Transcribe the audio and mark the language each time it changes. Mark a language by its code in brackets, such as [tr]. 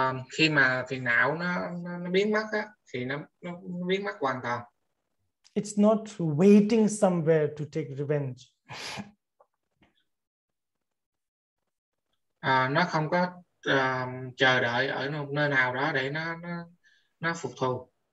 [vi] Khi mà phiền não nó biến mất á, thì nó biến mất hoàn toàn. [en] It's not waiting somewhere to take revenge. [vi] Nó không có chờ đợi ở một nơi nào đó để nó phục thù.